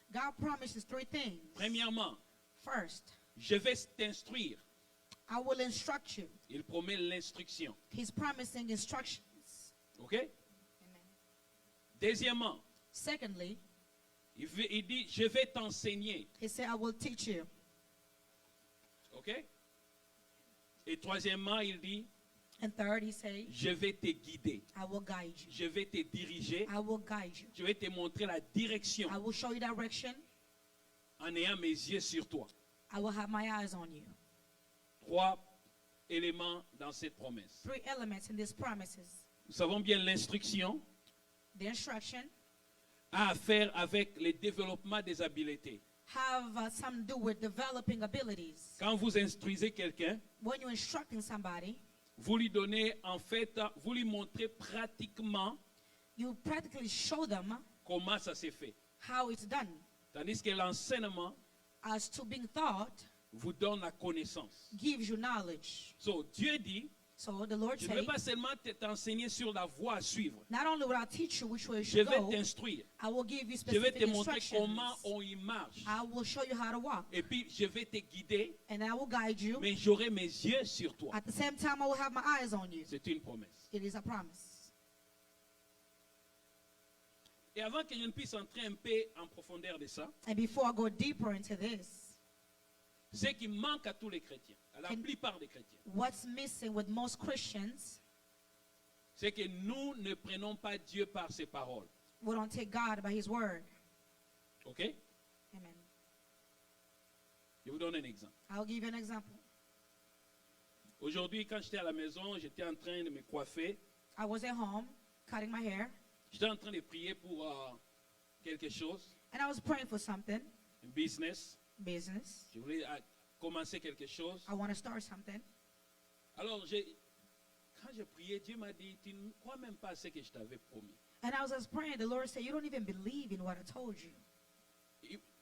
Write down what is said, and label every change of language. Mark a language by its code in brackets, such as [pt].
[en] God promises three things. [fr] Premièrement, [en] First, [fr] je vais t'instruire. [en] I will instruct you. [fr] Il promet l'instruction. [en] He's promising instructions. OK? Amen. [fr] Deuxièmement, [en] Secondly, [fr] il dit, je vais t'enseigner. [en] He said, I will teach you. OK? [fr] Et troisièmement, il dit, [en] And third, He said, [fr] je vais te guider. [en] I will guide you. [fr] Je vais te diriger. [en] I will guide you. [fr] Je vais te montrer la direction [en] I will show you direction. [fr] en ayant mes yeux sur toi. [en] I will have my eyes on you. [fr] Trois éléments dans cette promesse. [en] Three elements in these promises. [fr] Nous savons bien l'instruction [en] The instruction [fr] a à faire avec le développement des habiletés. [en] have something to do with developing abilities. [fr] Quand vous instruisez quelqu'un, [en] When you're instructing somebody, [fr] vous lui donnez, en fait, vous lui montrez pratiquement [en] you practically show them [fr] comment ça s'est fait. [en] how it's done. [fr] Tandis que l'enseignement [en] As to being taught [fr] vous donne la connaissance. [en] gives you knowledge. [fr] So, Dieu dit, [en] So the Lord [fr] je ne vais [en] said, [fr] pas seulement t'enseigner sur la voie à suivre. [en] not only will I teach you which way you [fr] Je [en] should [fr] vais [en] go, [fr] t'instruire. [en] I will give you [fr] Je vais [en] specific [fr] te montrer [en] instructions. [fr] comment on y marche. [en] I will show you how to walk. [fr] Et puis, je vais te guider, [en] And I will guide you. [fr] mais j'aurai mes yeux sur toi. [en] At the same time, I will have my eyes on you. [fr] C'est une promesse. [en] It is a promise. [fr] Et avant que je ne puisse entrer un peu en profondeur de ça, [en] And before I go deeper into this, [fr] ce qui manque à tous les chrétiens, à la [en] And- [fr] plupart des chrétiens, [en] what's missing with most Christians, [fr] c'est que nous ne prenons pas Dieu par ses paroles. [en] we don't take God by His word. OK? Amen. [fr] Je vous donne un exemple. [en] I'll give you an example. [fr] Aujourd'hui, quand j'étais à la maison, j'étais en train de me coiffer. [en] I was at home cutting my hair, [fr] J'étais en train de prier pour quelque chose, [en] and I was praying for something, [fr] un business. [en] business. [fr] Je voulais commencer quelque chose. [en] I want to start something. [fr] Alors, quand je priais, Dieu m'a dit, tu ne crois même pas à ce que je t'avais promis. [en] And I was just praying. The Lord said, you don't even believe in what I told you.